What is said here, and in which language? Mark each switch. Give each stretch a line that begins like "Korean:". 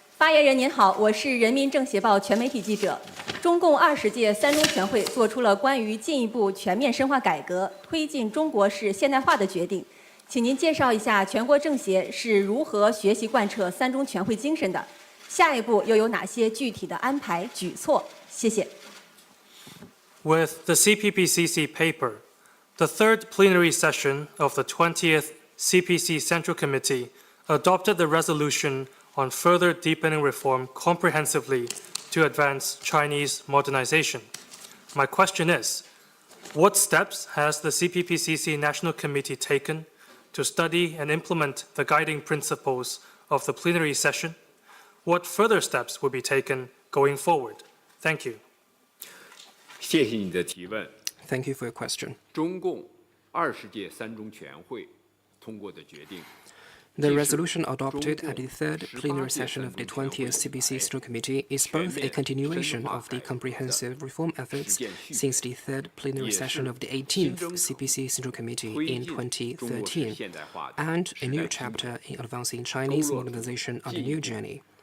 Chinese: 发言人您好，我是人民政协报全媒体记者。中共20届三中全会作出了关于进一步全面深化改革、推进中国式现代化的决定，请您介绍一下全国政协是如何学习贯彻三中全会精神的？下一步又有哪些具体的安排举措？谢谢。
English: With the CPPCC paper, the third plenary session of the 20th CPC Central Committee adopted the resolution on further deepening reform comprehensively to advance Chinese modernization. My question is, what steps has the CPPCC National Committee taken to study and implement the guiding principles of the plenary session? What further steps will be taken going forward? Thank you.
Chinese: 谢谢你的提问。
English: Thank you for your question.
Chinese: 中共20届三中全会通过的决定。
English: The resolution adopted at the third plenary session of the 20th CPC Central Committee is both a continuation of the comprehensive reform efforts since the third plenary session of the 18th CPC Central Committee in 2013, and a new chapter in advancing Chinese modernization on a new journey.